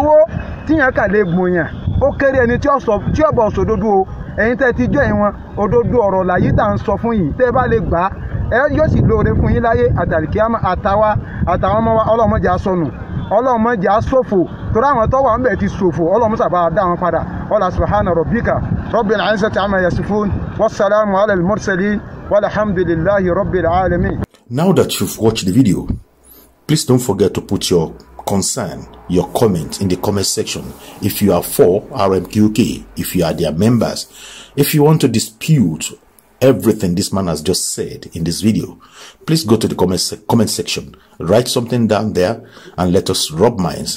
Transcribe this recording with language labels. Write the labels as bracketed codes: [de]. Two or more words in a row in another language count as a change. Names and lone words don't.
[yo] owó tíyàn kà lè gbòyàn ó kéré ẹni tí ó bọ̀ sòdodo o ẹ̀yin tẹ́ ti jọ ìwọ̀n òdodo ọ̀rọ̀ làyí tá à ń sọ fún yìí tẹ́ bá lè gbà á ẹ yóò sì lóore fún yín láyé àtàlìkíyàmá àtàwọn ọmọ wa ọlọ́run má jẹ́ á sọnù ọlọ́run má jẹ́ á ṣòfò torí àwọn tó wà ń bẹ̀ ti ṣòfò ọlọ́run sábà dá wọn padà ọlá [ar] سبحان ربك رب العزة عما يصفون والسلام على المرسلين والحمد لله رب العالمين. [en] Now that you've watched the video, please don't forget to put your concern, your comment in the comment section. If you are for RMQK, if you are their members, if you want to dispute everything this man has just said in this video, please go to the comment section, write something down there, and let us rub minds.